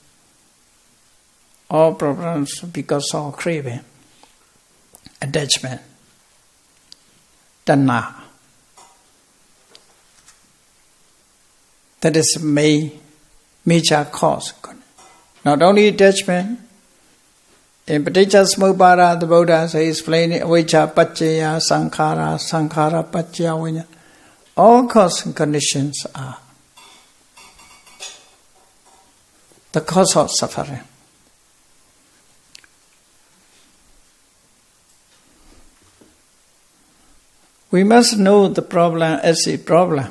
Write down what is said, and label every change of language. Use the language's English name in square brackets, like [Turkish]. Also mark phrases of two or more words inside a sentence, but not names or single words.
[English] All problems because of craving, attachment, Dhamma. That is major cause. Not only attachment. In Paticcasamuppada, the Buddha explains [Pali] avijja paccaya sankhara, sankhara paccaya viññāna. [English] All cause and conditions are the cause of suffering. We must know the problem as a problem.